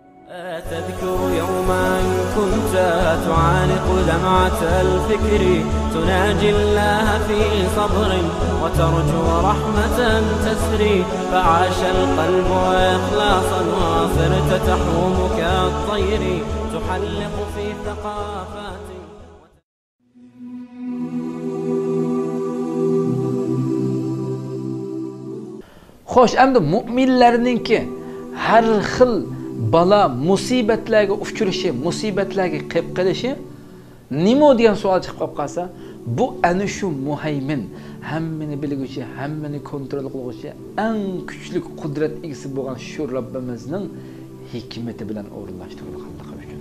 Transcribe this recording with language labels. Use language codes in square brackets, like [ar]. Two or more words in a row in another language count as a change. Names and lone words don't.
[ar] تذكر يوما كنت تعانق دمعة الفكر تناجي الله في صبر وترجو رحمة تسري فعاش القلب إخلاصا وصرت تحوم كالطير تحلق في ثقافات. [uz] Xo'sh, endi mu'minlarningki har xil bala musibatlarga uchrashi, musibatlarga qilib qilishi nima degan savol chiqib qolsa, bu ana shu muhaymin, hammani bilguvchi, hammani kontrol qiluvchi, eng kuchli qudrat egasi bo'lgan shu Robbimizning hikmati bilan o'rinlashtirilganligi uchun.